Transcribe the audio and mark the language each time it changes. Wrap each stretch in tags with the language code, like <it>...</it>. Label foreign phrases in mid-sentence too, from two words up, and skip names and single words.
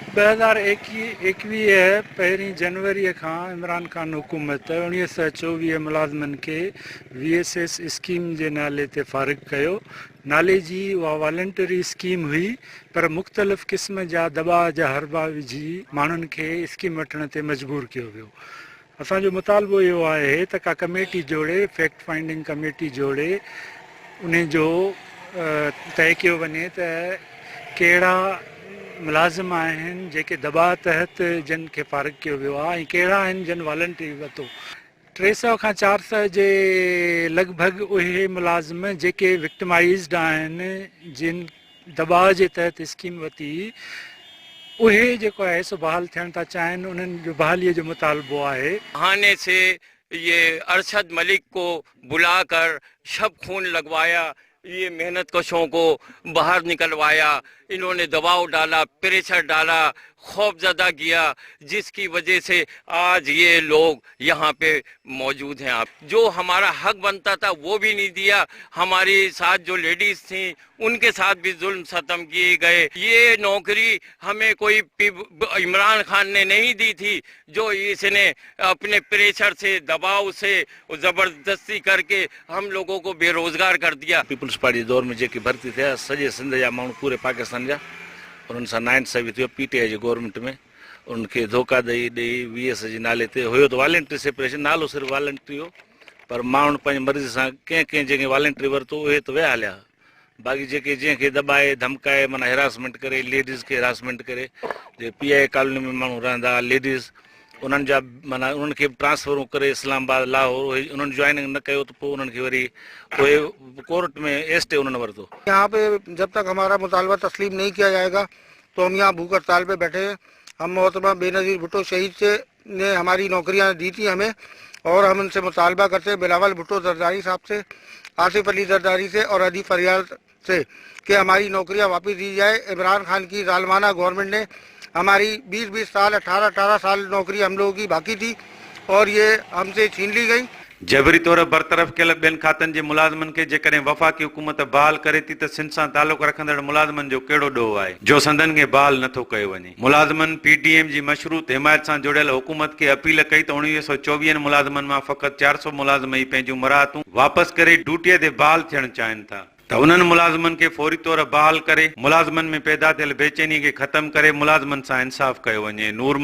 <sd>2021 पहिरीं जनवरी खां इमरान खान हुकूमत 1924 मुलाज़िमनि खे VSS स्कीम जे नाले ते फ़ारिग कयो। नाले जी उहा वॉलंटरी स्कीम हुई, पर मुख़्तलिफ़ क़िस्म जा दॿा जा हरबा विझी माण्हुनि खे स्कीम वठण ते मजबूर कयो वियो। असांजो मुतालबो इहो आहे त का कमेटी जोड़े,</sd> <en>fact finding committee</en> <sd>जोड़े, उन जो तय कयो वञे त कहिड़ा मुलाज़िम आहिनि जेके दॿा तहत जिन खे फ़ारिग कयो वियो आहे ऐं कहिड़ा आहिनि जिन वॉलंटरी वरितो। 300 खां 400 जे लॻभॻि उहे मुलाज़िम जेके विक्टिमाइज़्ड आहिनि, जिन दॿा जे तहत स्कीम वरिती, उहे जेको आहे सो बहाल थियण था चाहिनि। उन्हनि जो बहालीअ जो मुतालबो आहे।</sd> <ur>بہانے سے یہ ارشد ملک کو بلا کر شب خون لگوایا، یہ محنت کشوں کو باہر نکلوایا، انہوں نے دباؤ ڈالا، پریشر ڈالا، خوفزدہ کیا، جس کی وجہ سے آج یہ لوگ یہاں پہ موجود ہیں. آپ جو ہمارا حق بنتا تھا وہ بھی نہیں دیا۔ ہمارے ساتھ جو لیڈیز تھی ان کے ساتھ بھی ظلم ستم کیے گئے. یہ نوکری ہمیں کوئی عمران خان نے نہیں دی تھی، جو اس نے اپنے پریشر سے، دباؤ سے، زبردستی کر کے ہم لوگوں کو بے روزگار کر دیا.</ur> <sd>पीपल्स पार्टी दौर में जेके भर्ती थे सजे सिंध जा माण्हू पूरे पाकिस्तान जा, उन्हनि सां नाइंसाफ़ी थियो PTI जे गवर्नमेंट में। उनखे धोखा ॾेई VSS जे नाले ते हुयो त</sd> <en>voluntary separation,</en> <sd>नालो सिर्फ़ु वॉलंटरी हो, पर माण्हू पंहिंजी मर्ज़ी सां कंहिं जंहिंखे वॉलंटरी वरितो उहे त विया हलिया। बाक़ी जेके जंहिंखे दॿाए धमकाए माना हेरासमेंट करे, लेडीज़ खे हेरासमेंट करे, जे PI कॉलोनी में माण्हू रहंदा लेडीज़, उन्हनि जा माना उन्हनि खे ट्रांसफरूं करे इस्लामाबाद, लाहौर, उन्हनि ज्वाइनिंग न कयो त पोइ उन्हनि खे वरी उहे कोर्ट में स्टे उन्होंने वरितो।</sd> <ur>یہاں پہ جب تک ہمارا مطالبہ تسلیم نہیں کیا جائے گا تو ہم یہاں بھوک ہڑتال پہ بیٹھے ہیں. ہم محترمہ بے نظیر بھٹو شہید سے نے ہماری نوکریاں دی تھی ہمیں، اور ہم ان سے مطالبہ کرتے ہیں، بلاول بھٹو زرداری صاحب سے، آصف علی زرداری سے اور ادی فریاد سے کہ ہماری نوکریاں واپس دی جائے. عمران خان کی ظالمانہ گورنمنٹ نے ہماری 20-20 سال، 18-18 سال نوکری ہم لوگوں کی باقی تھی اور یہ ہم سے چھین لی گئی.</ur> <sd>जबरी तौर बरतरफ़ कयल ॿियनि खातनि जे मुलाज़िमनि खे जेकॾहिं वफ़ाक़ी हुकूमत बहाल करे थी त सिंध सां तालुक़ रखंदड़ मुलाज़िमनि जो कहिड़ो ॾोह आहे जो संदनि खे बहाल नथो कयो वञे। मुलाज़िमनि PDM जी मशरूत हिमायत सां जुड़ियल हुकूमत खे अपील कई त 1924 मुलाज़िमनि मां फ़क़ति 400 मुलाज़िम ई पंहिंजूं मराहतूं वापसि करे ड्यूटीअ ते बहाल थियणु चाहिनि था, त उन्हनि मुलाज़िमनि खे फौरी तौर बहाल करे मुलाज़िमनि में पैदा थियल बेचैनी खे ख़तमु करे मुलाज़िमनि सां इंसाफ़ कयो वञे।</sd>